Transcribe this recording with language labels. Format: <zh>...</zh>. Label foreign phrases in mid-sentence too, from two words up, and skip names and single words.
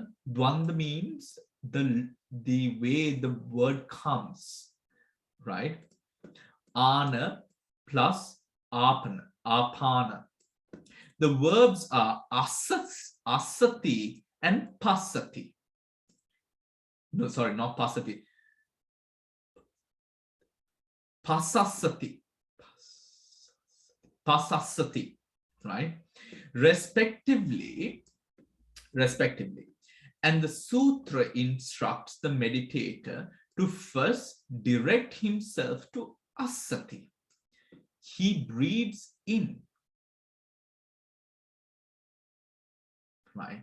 <en>Dvanda means the way the word comes, right? Ana plus apana. The verbs are asati and pasati. No, sorry, not pasati. Pasasati. Pasasati, right? Respectively. And the sutra instructs the meditator to first direct himself to asati. He breathes in, right?</en>